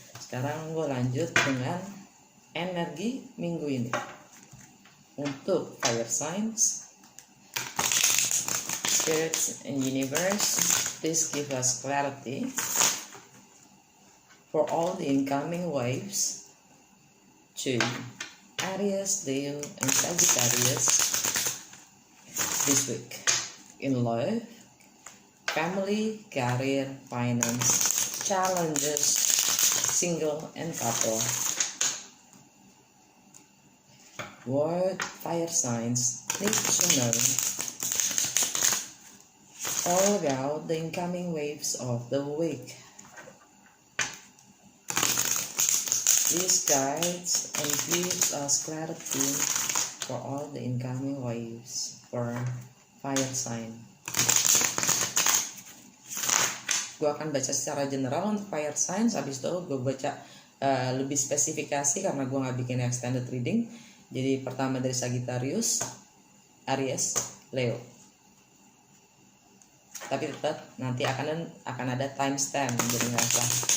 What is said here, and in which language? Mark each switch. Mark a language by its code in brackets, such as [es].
[id] Sekarang gue lanjut dengan energi minggu ini. [en] Untuk fire signs, spirits and universe, please give us clarity for all the incoming waves to Aries, Leo, and Sagittarius this week in love, family, career, finance, challenges, single and couple. What fire signs need to know all about the incoming waves of the week. This guides and gives us clarity for all the incoming waves for fire sign. [id] Gue akan baca secara general untuk fire signs, habis itu gue baca lebih spesifikasi karena gue nggak bikin extended reading. Jadi pertama dari Sagittarius, Aries, Leo. Tapi tetap nanti akan ada timestamp, jadi nggak salah.